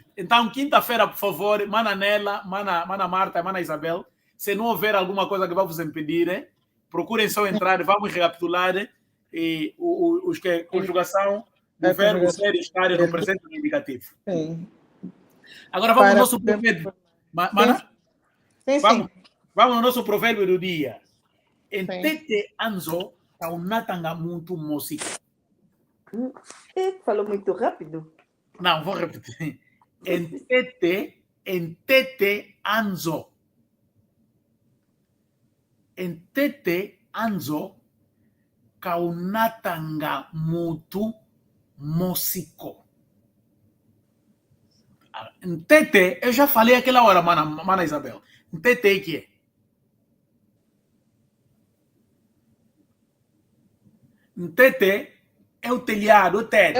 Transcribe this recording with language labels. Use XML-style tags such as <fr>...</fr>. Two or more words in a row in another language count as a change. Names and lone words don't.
<pt>Então, quinta-feira, por favor, mana Nela, mana Marta, mana Isabel, se não houver alguma coisa que vai vos impedir, procurem só entrar, vamos recapitular os que conjugação do verbo ser e estar no presente e no indicativo. Sim. Agora vamos no nosso provérbio. Mana? Sim. Vamos no nosso provérbio do dia.</pt> <kg>Entete anzo taunatanga muito música.</kg> <pt>Falou muito rápido? Não, vou repetir.</pt> <kg>Entete anzo. Entete anzo kaunatanga mutu músico.</kg> <pt>Entete, eu já falei aquela hora, mana Isabel. Entete que é? Entete é o telhado, o teto.</pt>